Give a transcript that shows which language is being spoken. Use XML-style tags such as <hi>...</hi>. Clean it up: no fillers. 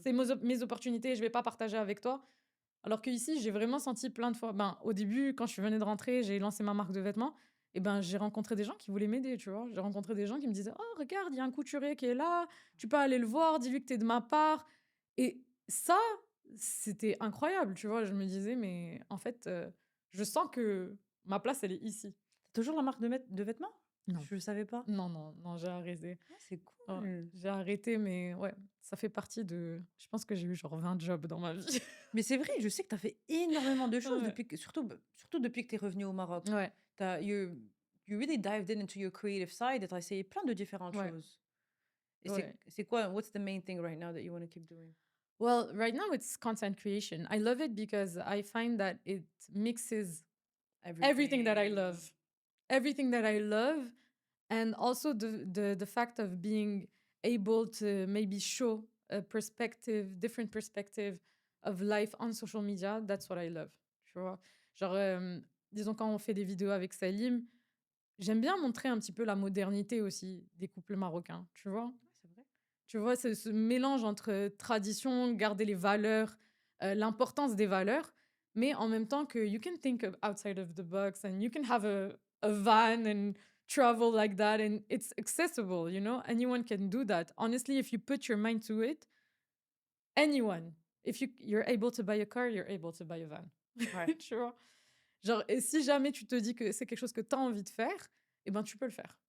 <fr>c'est mes opportunités, je vais pas partager avec toi». Alors qu'ici, j'ai vraiment senti plein de fois au début, quand je venais de rentrer, j'ai lancé ma marque de vêtements et ben, j'ai rencontré des gens qui voulaient m'aider, tu vois? J'ai rencontré des gens qui me disaient: «Oh regarde, il y a un couturier qui est là, tu peux aller le voir, dis-lui que tu es de ma part» et ça, c'était incroyable, tu vois? Je me disais: «Mais en fait, je sens que ma place, elle est ici». Tu toujours la marque de vêtements? Non. Je savais pas. Non, non, non, j'ai arrêté. Ah, c'est Ouais, cool. j'ai arrêté, mais ouais, ça fait partie je pense que j'ai eu genre 20 jobs dans ma vie. Mais c'est vrai, je sais que tu as fait énormément de choses Ouais. depuis que surtout depuis que tu es revenue au Maroc. Ouais, Tu as</fr> <en>you really dived into your creative side</en> <fr>et tu as essayé plein de différentes ouais, choses. Et ouais. c'est quoi</fr> <en>what's the main thing right now that you wanna keep doing? Well, right now it's content creation. I love it because I find that it mixes everything that I Everything. love. Everything that I love, and also the fact of being able to maybe show a perspective, different perspective of life on social media, that's what I love.</en> <fr>Tu vois? Genre, disons quand on fait des vidéos avec Salim, j'aime bien montrer un petit peu la modernité aussi des couples marocains, tu vois? Ouais, c'est vrai. Tu vois, ce mélange entre tradition, garder les valeurs, l'importance des valeurs, mais en même temps que</fr> <en>you can think outside of the box and you can have a van and travel like that and it's accessible, you know? Anyone can do that. Honestly, if you put your mind to it, anyone. If you're able to buy a car, you're able to buy a van.</en> <fr>Ouais. Tu vois? Genre, et si jamais tu te dis que c'est quelque chose que tu as envie de faire, eh ben, tu peux le faire.</fr>